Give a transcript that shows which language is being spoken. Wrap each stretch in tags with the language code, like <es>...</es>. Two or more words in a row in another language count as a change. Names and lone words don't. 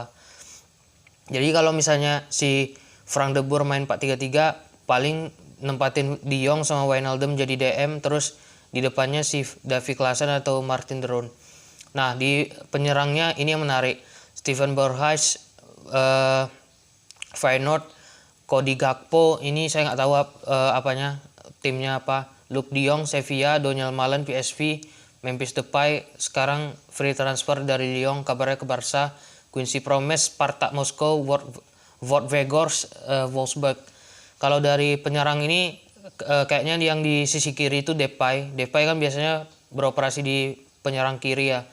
<id>Jadi kalau misalnya si Frank de Boer main 4-3-3, paling nempatin de Jong sama Wijnaldum jadi DM, terus di depannya si Davy Klaassen atau Martin de Roon. Nah, di penyerangnya ini yang menarik. Steven Berghuis, Feyenoord, Cody Gakpo, ini saya nggak tahu timnya apa. Luuk de Jong, Sevilla, Donyell Malen, PSV, Memphis Depay, sekarang</id> <en>free transfer</en> <id>dari Lyon, kabarnya ke Barca. Quincy Promes, Spartak Moskow, Wout Weghorst, Wolfsburg. Kalau dari penyerang ini kayaknya yang di sisi kiri itu Depay. Depay kan biasanya beroperasi di penyerang kiri ya.</id>